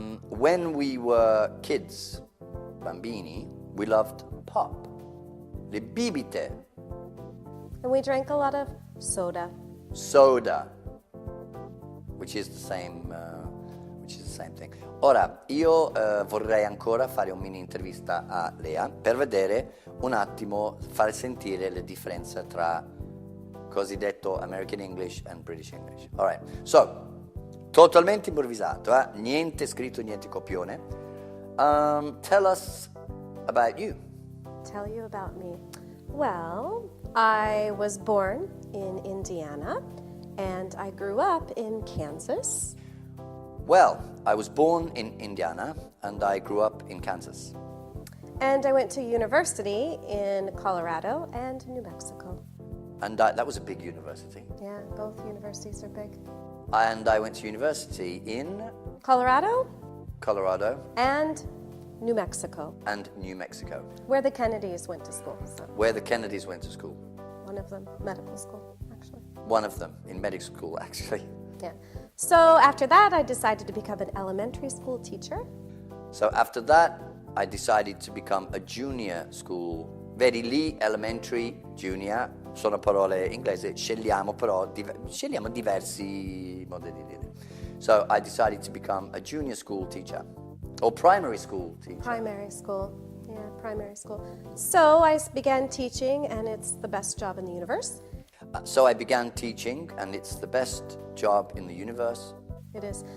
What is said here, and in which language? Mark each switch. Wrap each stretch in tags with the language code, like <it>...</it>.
<en>When we were kids,</en> <it>bambini,</it> <en>we loved pop,</en> <it>le bibite.</it> <en>And we drank a lot of soda. Soda, which is the same thing.</en> <it>Ora, io vorrei ancora fare un mini intervista a Lea per vedere un attimo, fare sentire le differenze tra cosiddetto</it> <en>American English and British English. All right, so,</en> <it>totalmente improvvisato, niente scritto, niente copione.</it> <en>Tell us about you. Tell you about me. Well, I was born in Indiana and I grew up in Kansas. Well, I was born in Indiana and I grew up in Kansas. And I went to university in Colorado and New Mexico. And that was a big university. Yeah, both universities are big. And I went to university in Colorado and New Mexico. And New Mexico. Where the Kennedys went to school. So. Where the Kennedys went to school. One of them, medical school, actually. One of them, in medical school, actually. Yeah. So after that, I decided to become an elementary school teacher. So after that, I decided to become a junior school.</en> <it>Vedi lì, elementary, junior, sono parole inglesi, scegliamo diversi modi di dire.</it> <en>So I decided to become a junior school teacher, or primary school teacher. Primary school, yeah, primary school. So I began teaching, and it's the best job in the universe. So I began teaching, and it's the best job in the universe. It is.</en>